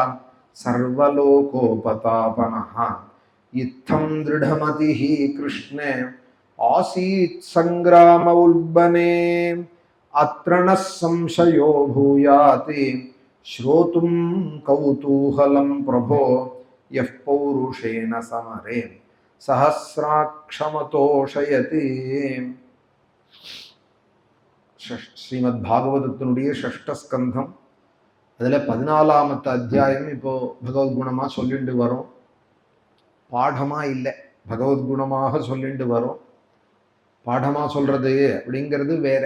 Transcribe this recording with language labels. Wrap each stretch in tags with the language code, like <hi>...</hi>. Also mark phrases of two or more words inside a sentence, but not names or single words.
<sa>सर्वलोकोपतापनः इत्थं दृढमतिः कृष्णे आसीत् संग्राम उल्बणे अत्र न संशयो भूयाति श्रोतुं कौतूहलं प्रभो यः पौरुषेण समरे सहस्राक्षमतोषयति।</sa> <ta>ஸ்ரீமத் பாகவதத்தினுடைய ஷஷ்ட ஸ்கந்தம் அதில் 14ஆமத்து அத்தியாயம் இப்போ பகவத்குணமாக சொல்லிட்டு வரோம். பாடமாக இல்லை, பகவத்குணமாக சொல்லிட்டு வரோம். பாடமாக சொல்கிறது அப்படிங்கிறது வேற.</ta>